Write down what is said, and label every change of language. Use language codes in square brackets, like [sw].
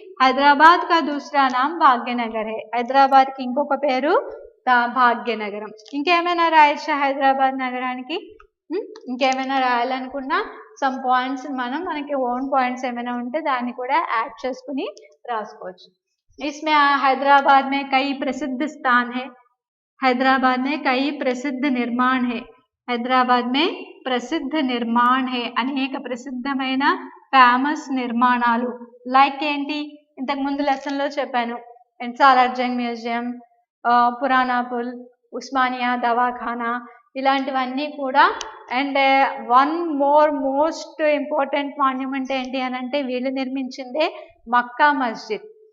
[hi] హైదరాబాద్ కా దూసరా నామ్ భాగ్యనగర్ హే, [te] హైదరాబాద్ కి ఇంకొక పేరు భాగ్యనగరం. ఇంకేమైనా రాయొచ్చా హైదరాబాద్ నగరానికి? ఇంకేమైనా రాయాలనుకున్నా సమ్ పాయింట్స్ మనకి ఓన్ పాయింట్స్ ఏమైనా ఉంటే దాన్ని కూడా యాడ్ చేసుకుని రాసుకోవచ్చు. [hi] इसमें हैदराबाद में कई प्रसिद्ध स्थान है, हैदराबाद में कई प्रसिद्ध निर्माण है, हैदराबाद में प्रसिद्ध निर्माण है, [te] అనేక ప్రసిద్ధమైన ఫేమస్ నిర్మాణాలు. లైక్ ఏంటి, ఇంతకు ముందు లెసన్లో చెప్పాను, సాలార్జంగ్ మ్యూజియం, పురాణా పుల్, ఉస్మానియా దవాఖానా, ఇలాంటివన్నీ కూడా. [en] and one most important monument [te] ఏంటి అని అంటే వీళ్ళు నిర్మించిందే మక్కా మస్జిద్.